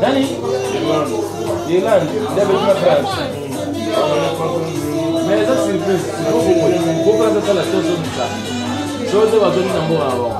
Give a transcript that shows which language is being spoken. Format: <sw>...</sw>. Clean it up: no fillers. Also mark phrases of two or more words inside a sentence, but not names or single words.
<fr>Dani? Irlande.</fr> <pt>Deve ir para France.</pt> <fr>Mais ça c'est surprise.</fr> <pt>Vou fazer aquela coisa do Sá. Só eu vou fazer na boa.</pt>